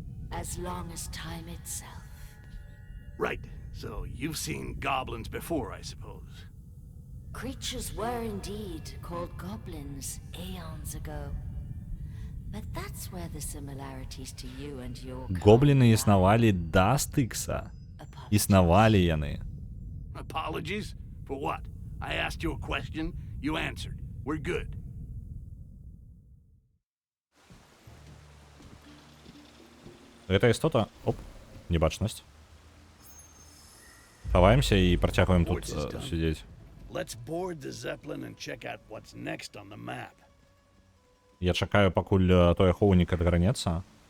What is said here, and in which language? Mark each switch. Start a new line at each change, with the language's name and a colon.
English: As long as time itself. Right. So you've seen goblins before, I suppose. Creatures were indeed called goblins eons ago. But that's where the similarities to you and your
Belarusian: Гобліны існавалі да Стыкса. Існавалі яны.
English: Apologies? For what? I asked you a question, you answered. We're good.
Belarusian: Гэта істота... Оп, небачнасць. Хаваемся і працягваем тут сидзець.
English: Let's board the Zeppelin and check out what's next on the map.
Belarusian: Я чакаю, пакуль той ахоўнік адгарнецца.